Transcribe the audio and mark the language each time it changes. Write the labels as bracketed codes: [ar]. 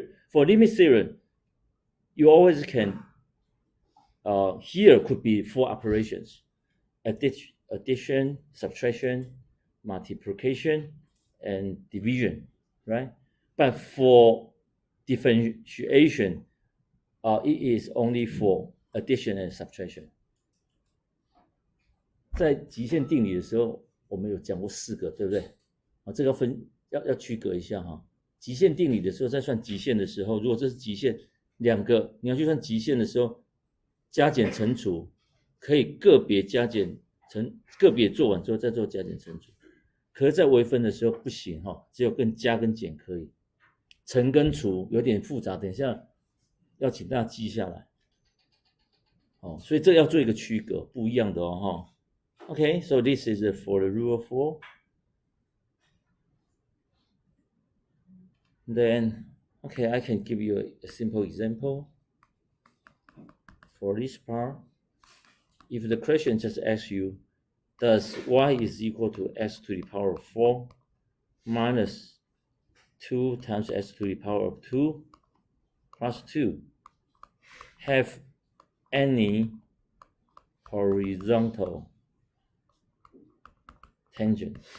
[en] For limit theorem, you always can, here could be 4 operations: addition, subtraction, multiplication, and division, right? But for differentiation, it is only for addition and subtraction. [zh] 在极限定理的时候，我们有讲过4个，对不对？这个要区隔一下哈。极限定理的时候，在算极限的时候，如果这是极限，两个你要去算极限的时候，加减乘除可以个别加减个别做完之后再做加减乘除。可是，在微分的时候不行哈，只有加跟减可以，乘跟除有点复杂，等一下要请大家记下来。所以这要做一个区隔，不一样的哦哈。 [en] Okay, so this is for the rule of 4. Then, okay, I can give you a simple example. For this part, if the question just asks you, does y is equal to x to the power of 4 minus 2 times x to the power of 2 plus 2 have any horizontal tangent?